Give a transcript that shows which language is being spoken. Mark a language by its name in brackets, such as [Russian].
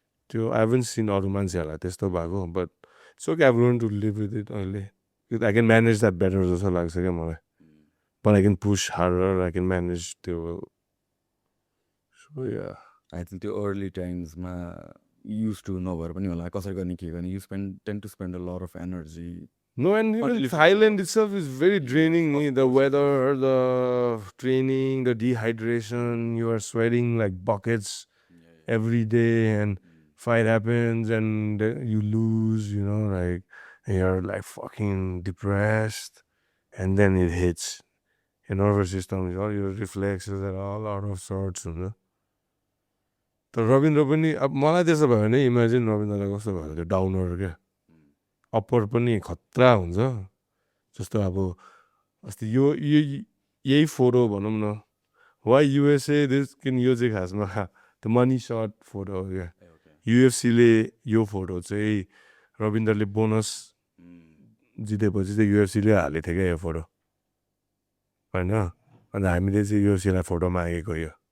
[English] त्यो I haven't seen [Nepali] अरू मान्छेहरूलाई त्यस्तो भएको [English] but so के I learn to live with it अहिले I can manage that better [Nepali] जस्तो लाग्छ क्या मलाई [English] but I can push harder I can manage त्यो so yeah I think त्यो early टाइम्समा use to [Nepali] नभएर पनि होला कसरी गर्ने के गर्ने [English] You tend to spend a lot of energy No, and even Thailand itself is very draining. The weather, the training, the dehydration, you are sweating like buckets every day and fight happens and you lose, like and you're like fucking depressed and then it hits. Your nervous system, all your reflexes are all out of sorts. [Nepali] तर रविन्द्र पनि अब मलाई त्यसो भयो भने imagine रविन्द्रलाई कस्तो भयो त्यो डाउनर क्या अप्पर पनि खतरा हुन्छ जस्तो अब अस्ति यो यही फोटो भनौँ न वाइ युएसए यो चाहिँ खासमा त्यो मनी सर्ट फोटो हो क्या युएफसीले यो फोटो चाहिँ रविन्द्रले बोनस जितेपछि चाहिँ युएफसीले हालेको थियो क्या यो फोटो होइन अन्त हामीले चाहिँ युएफसीलाई फोटो मागेको यो